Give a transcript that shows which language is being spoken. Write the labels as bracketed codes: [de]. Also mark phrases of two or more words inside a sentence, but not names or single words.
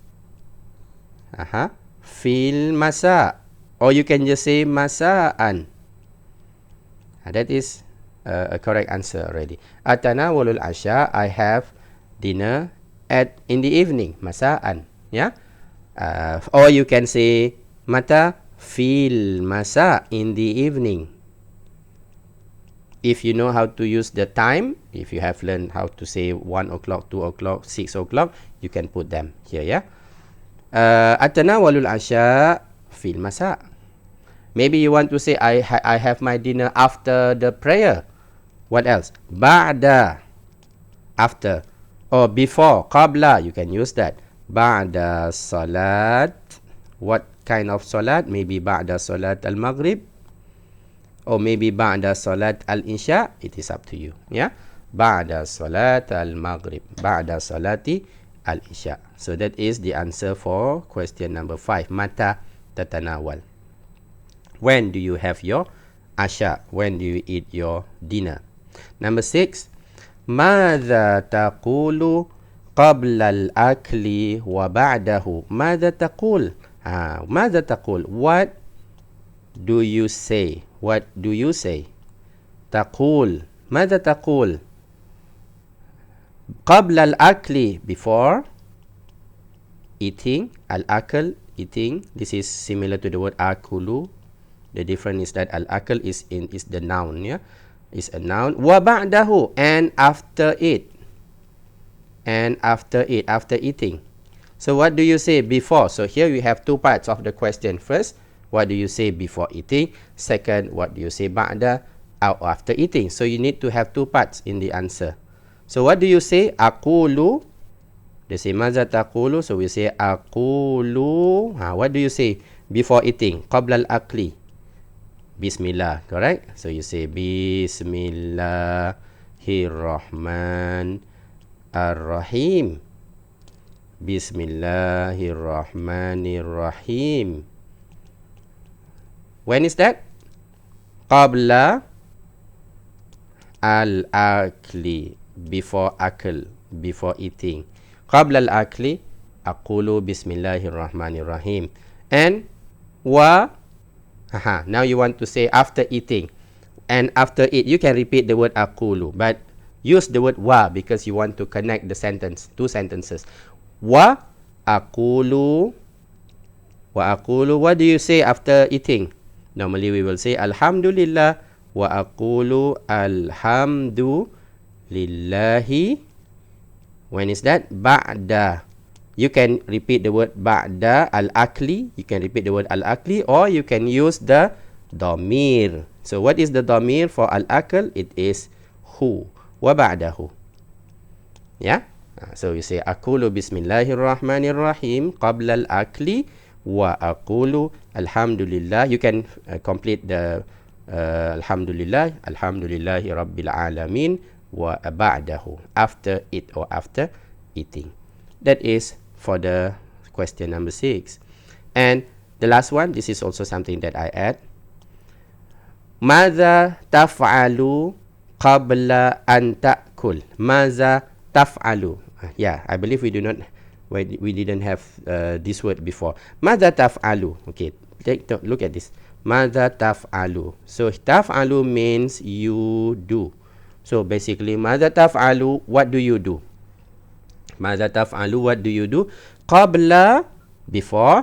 [ar] في المساء. [en] Or you can just say masa'an. That is a correct answer already. [ar] أتناول العشاء, [en] I have dinner in the evening, masa'an. Yeah. Or you can say [ar] متى في المساء, [en] in the evening. If you know how to use the time, if you have learned how to say 1 o'clock, 2 o'clock, 6 o'clock, you can put them here. Yeah. [ar] أتناول العشاء في المساء. [en] Maybe you want to say I have my dinner after the prayer. What else? Ba'da, after. Or before, qabla, you can use that. [ar] بعد صلاة. [en] What kind of salat? [ar] Maybe بعد صلاة المغرب. [en] Or maybe [ar] بعد صلاة العشاء. [en] It is up to you. Yeah. [ar] بعد صلاة المغرب. بعد صلاة العشاء. [en] So that is the answer for question number 5. [ar] متى تتناول. [en] When do you have your asha? When do you eat your dinner? Number 6. [ar] ماذا تقول قبل الأكل وبعده. ماذا تقول؟ ماذا تقول? [en] What do you say? What do you say? [ar] تقول. ماذا تقول? قبل الأكل, [en] before eating. Al-akl, eating. This is similar to the word akulu. The difference is that al-akl is the noun, yeah, is a noun. [ar] وبعده, [en] and after it. And after it, after eating. So what do you say before? So here we have two parts of the question. First, what do you say before eating? Second, what do you say ba'da, after eating? So you need to have two parts in the answer. So what do you say? Aqulu. They say [ar] ماذا تقول. [en] So we say aqulu. What do you say before eating? [ar] قبل الأكل. بسم الله, [en] correct? So you say Bismillahirrahmanirrahim. [ar] بسم الله الرحمن الرحيم. [en] When is that? [ar] قبل الأكل. [en] Before akl, before eating. [ar] قبل الأكل، أقول بسم الله الرحمن الرحيم. [en] And now you want to say after eating. And after it, you can repeat the word aqulu, but use the word wa because you want to connect the sentence, two sentences. [ar] وأقول. وأقول. [en] What do you say after eating? Normally we will say alhamdulillah. [ar] وأقول الحمد لله. [en] When is that? Ba'da. You can repeat the word [ar] بعد الأكل. [en] You can repeat the word al-akli, or you can use the dhamir. So what is the dhamir for al-akl? It is hu. [ar] وبعده. [en] Yeah? So you say [ar] أقول بسم الله الرحمن الرحيم قبل الأكل وأقول الحمد لله. [en] You can complete the [ar] الحمد لله رب العالمين وبعده, [en] after it or after eating. That is for the question number 6. And the last one, this is also something that I add. [ar] ماذا تفعل قبل أن تأكل. ماذا تفعل. [en] Yeah, I believe we didn't have this word before. [ar] ماذا تفعل. [en] Okay, look at this. [ar] ماذا تفعل. [en] So taf'alu means you do. So basically, [ar] ماذا تفعل, [en] what do you do? [ar] ماذا تفعل, [en] what do you do? Qabla, before.